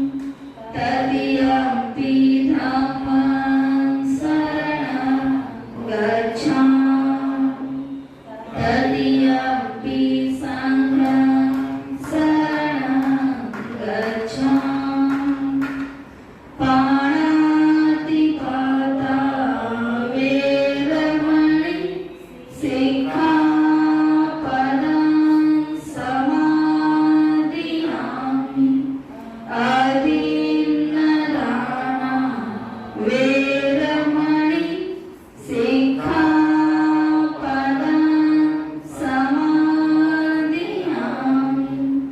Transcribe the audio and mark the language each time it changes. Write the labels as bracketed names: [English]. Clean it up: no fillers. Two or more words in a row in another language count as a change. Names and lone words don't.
[Pali] तृतीयम्पि धम्मं शरणं गच्छामि। तृतीयम्पि संघं शरणं गच्छामि। पाणातिपाता वेरमणि सिक्खापदं समादियामि। अदीन्नदाना वेरमणि सिक्खापदं समादियामि।